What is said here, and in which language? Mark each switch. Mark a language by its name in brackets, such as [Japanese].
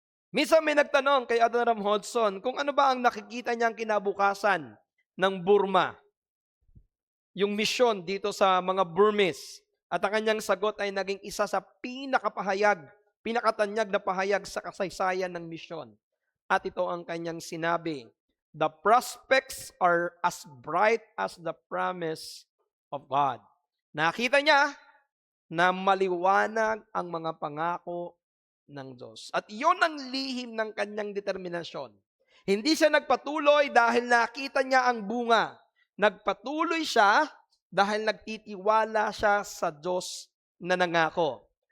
[Filipino] Minsan may nagtanong kay Adoniram Hudson kung ano ba ang nakikita niyang kinabukasan ng Burma, yung misyon dito sa mga Burmese. At ang kanyang sagot ay naging isa sa pinakatanyag na pahayag sa kasaysayan ng misyon. At ito ang kanyang sinabi, [English] "The prospects are as bright as the promise of God." [Filipino] Nakita niya na maliwanag ang mga pangako ng Diyos. At iyon ang lihim ng kanyang determinasyon. Hindi siya nagpatuloy dahil nakita niya ang bunga. Nagpatuloy siya dahil nagtitiwala siya sa Diyos na nangako.